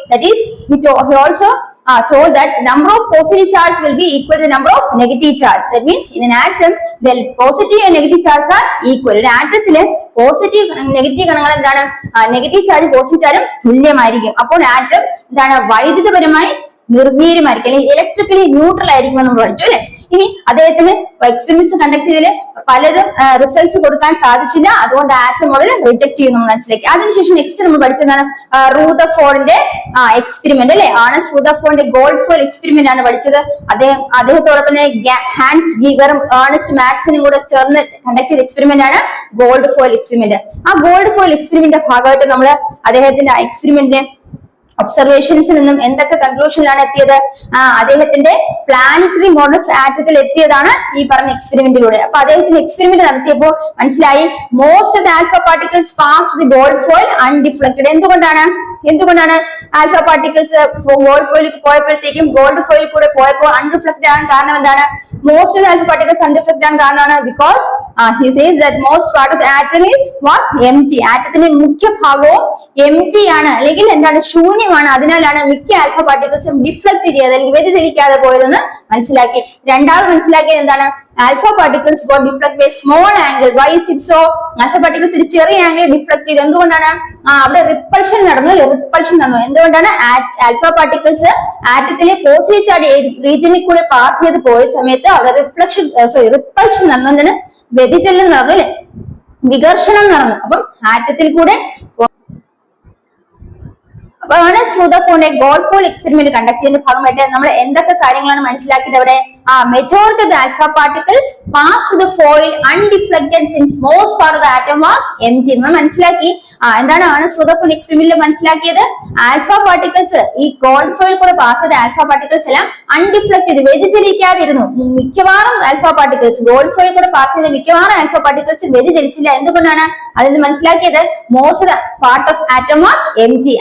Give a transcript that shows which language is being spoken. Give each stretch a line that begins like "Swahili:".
English: that is he also told that number of positive charge will be equal to the number of negative charge. That means in an atom the positive and negative charges are equal.
Malayalam: ഒരു ആറ്റത്തില് positive negative കണങ്ങൾ എന്താണ്? Negative charge positive ചാർജും തുല്യമായിരിക്കും. അപ്പോൾ atom എന്താണ്? വൈദ്യുതപരമായി നിർവീര്യമായിരിക്കും അല്ലെങ്കിൽ electrically neutral ആയിരിക്കും എന്ന് നമ്മൾ പഠിച്ചു അല്ലെ. ഇനി അദ്ദേഹത്തിന് എക്സ്പെരിമെന്റ്സ് കണ്ടക്ട് ചെയ്തതിൽ പലതും റിസൾട്ട്സ് കൊടുക്കാൻ സാധിച്ചില്ല. അതുകൊണ്ട് ആറ്റം മോഡൽ റിജക്ട് ചെയ്യുന്നു മനസ്സിലാക്കി. അതിനുശേഷം നെക്സ്റ്റ് നമ്മൾ പഠിച്ചതാണ് റൂദർഫോർഡിന്റെ എക്സ്പെരിമെന്റ് അല്ലെ. ഏർണസ്റ്റ് റൂദർഫോർഡിന്റെ ഗോൾഡ് ഫോയിൽ എക്സ്പെരിമെന്റ് ആണ് പഠിച്ചത്. അദ്ദേഹത്തോടൊപ്പം തന്നെ ഹാൻസ് ഗീഗറും ഏർണസ്റ്റ് മാക്സിനും കൂടെ ചേർന്ന് കണ്ടക്ട് ചെയ്ത എക്സ്പെരിമെന്റ് ആണ് ഗോൾഡ് ഫോയിൽ എക്സ്പെരിമെന്റ്. ആ ഗോൾഡ് ഫോയിൽ എക്സ്പെരിമെന്റിന്റെ ഭാഗമായിട്ട് നമ്മൾ അദ്ദേഹത്തിന്റെ എക്സ്പെരിമെന്റിന്റെ ഒബ്സർവേഷൻസിൽ നിന്നും എന്തൊക്കെ കൺക്ലൂഷനിലാണ് എത്തിയത്? അദ്ദേഹത്തിന്റെ പ്ലാനറ്ററി മോഡൽ ഓഫ് ആറ്റത്തിൽ എത്തിയതാണ് ഈ പറഞ്ഞ എക്സ്പെരിമെന്റിലൂടെ. അപ്പൊ അദ്ദേഹത്തിന്റെ എക്സ്പെരിമെന്റ് നടത്തിയപ്പോൾ മനസ്സിലായി
English: Most of the alpha particles pass the gold foil undeflected.
Malayalam: എന്തുകൊണ്ടാണ് alpha particles gold foil പോയപ്പോഴത്തേക്കും gold foil കൂടെ പോയപ്പോൾ അൺറിഫ്ലക്റ്റഡ് ആണ്? കാരണം എന്താണ്?
English: most of the alpha particles
Malayalam: അൺറിഫ്ലക്റ്റഡ് ആണ് കാരണമാണ്
English: Because he says that most part of the atom was empty.
Malayalam: ആറ്റത്തിന്റെ മുഖ്യ ഭാഗവും empty ആണ് അല്ലെങ്കിൽ എന്താണ്? ശൂന്യമാണ്. അതിനാലാണ് മിക്ക ആൽഫ പാർട്ടിക്കിൾസും ഡിഫ്ലക്ട് ചെയ്യാതെ അല്ലെങ്കിൽ വ്യതിചലിക്കാതെ പോയതെന്ന് മനസ്സിലാക്കി. രണ്ടാമത് മനസ്സിലാക്കിയത് എന്താണ്?
English: Alpha particles got deflect by small angle. Why is it so?
Malayalam: Alpha particles ഒരു ചെറിയ ആംഗിൾ ഡിഫ്ലക്ട് ചെയ്തു. എന്തുകൊണ്ടാണ്? അവിടെ റിപ്പൾഷൻ നടന്നു. എന്തുകൊണ്ടാണ്? ആൽഫ പാർട്ടിക്കിൾസ് ആറ്റത്തിലെ പോസിറ്റീവ് ചാർജ് റീജിയനിൽ കൂടെ പാസ് ചെയ്ത് പോയ സമയത്ത് അവിടെ റിപ്പൾഷൻ നടന്നു. വ്യതിചലനം നടന്നു അല്ലെ, വികർഷണം നടന്നു. അപ്പം ആറ്റത്തിൽ കൂടെ Ernest റൂദർഫോർഡിന്റെ gold foil experiment conduct ചെയ്യുന്ന ഭാഗമായിട്ട് നമ്മൾ എന്തൊക്കെ കാര്യങ്ങളാണ് മനസ്സിലാക്കിയത്? അവിടെ
English: majority of the alpha particles pass through the foil undeflected since most part of the atom was empty.
Malayalam: നമ്മൾ മനസ്സിലാക്കി എന്താണ് ഏർണസ്റ്റ് റൂദർഫോർഡ് എക്സ്പെരിമെന്റിൽ മനസ്സിലാക്കിയത്? ആൽഫ പാർട്ടിക്കിൾസ് ഈ ഗോൾഡ് ഫോയിൽ കൂടെ പാസ് ചെയ്ത ആൽഫ പാർട്ടിക്കിൾസ് എല്ലാം അൺഡിഫ്ലക്ട് ചെയ്ത് വ്യതിചലിക്കാതിരുന്നു. മിക്കവാറും ആൽഫ പാർട്ടിക്കിൾസ് ഗോൾഡ് ഫോയിൽ കൂടെ പാസ് ചെയ്ത മിക്കവാറും ആൽഫ പാർട്ടിക്കിൾസ് വ്യതിചലിച്ചില്ല. എന്തുകൊണ്ടാണ്? അതിന് മനസ്സിലാക്കിയത്
English: Most part of atom was empty.